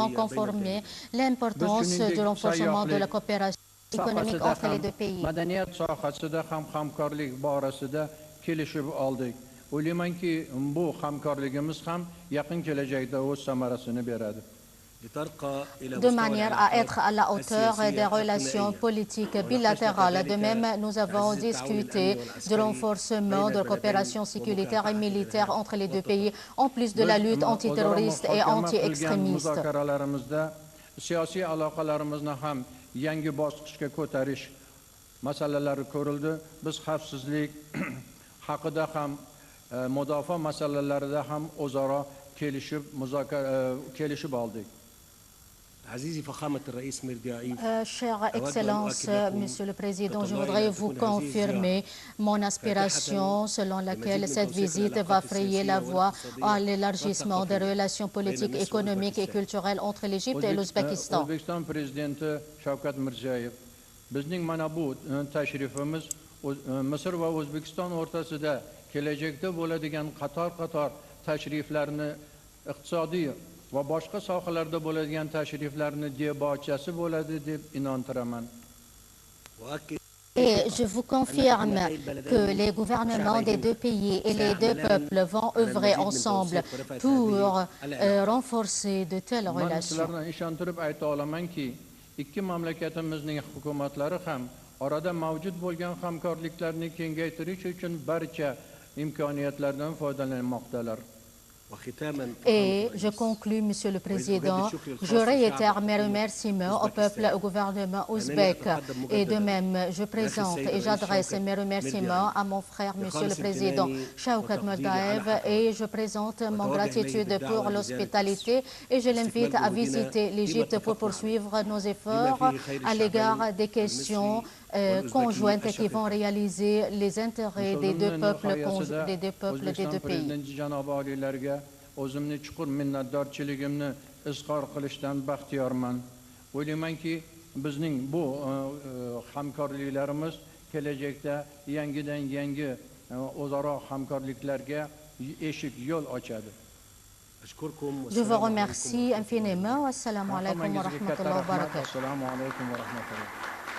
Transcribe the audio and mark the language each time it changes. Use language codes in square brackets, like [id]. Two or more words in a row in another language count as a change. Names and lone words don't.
[fr] De même, nous avons confirmé l'importance du renforcement de la coopération économique entre les deux pays. [uz] madaniyat sohasida ham hamkorlik borasida kelishib oldik. O'ylaymanki, bu hamkorligimiz ham yaqin kelajakda o'z samarasini beradi. [fr] De manière à être à la hauteur des relations politiques bilatérales. De même, nous avons discuté du renforcement de la coopération sécuritaire et militaire entre les deux pays, en plus de la lutte antiterroriste et anti-extrémiste. [uz] Siyosiy aloqalarimizni ham yangi bosqichga ko'tarish masalalari ko'rildi. Biz xavfsizlik haqida ham mudofaa masalalarida ham o'zaro kelishib oldik. [fr] Chère Excellence, Monsieur le Président, je voudrais vous confirmer mon aspiration selon laquelle cette visite va frayer la voie à l'élargissement des relations politiques, économiques et culturelles entre l'Égypte et l'Ouzbékistan. [uz] O'zbekiston Prezidenti Shavkat Mirziyoyev, bizning mana bu tashrifimiz Misr va O'zbekiston o'rtasida kelajakda bo'ladigan qator tashriflarni iqtisodiy va boshqa sohalarda bo'ladigan tashriflarni debochasi bo'ladi deb innontiraman. [fr] Et je vous confirme que les gouvernements des deux pays et les deux peuples vont œuvrer ensemble pour renforcer de telles relations. [uz] Sizlarni ishontirib ayta olamanki, ikki mamlakatimizning hukumatlari ham orada mavjud bo'lgan hamkorliklarni kengaytirish uchun barcha imkoniyatlardan foydalanmoqdalar. [fr] Et je conclus, Monsieur le Président, je réitère mes remerciements au peuple et au gouvernement ouzbek. Et de même, je présente et j'adresse mes remerciements à mon frère, Monsieur le Président Shavkat Mirziyoyev, et je présente mon gratitude pour l'hospitalité et je l'invite à visiter l'Égypte pour poursuivre nos efforts à l'égard des questions conjointes qui vont réaliser les intérêts des deux peuples, des deux pays. [uz] O'zimni chuqur minnatdorchiligimni izhor qilishdan baxtiyorman. O'ylaymanki, bizning bu hamkorliklarimiz kelajakda yangi o'zaro hamkorliklarga eshik yo'l ochadi. [fr] Je vous remercie infiniment. [ar] السلام عليكم ورحمة الله وبركاته. [uz] Assalomu alaykum va rahmatulloh.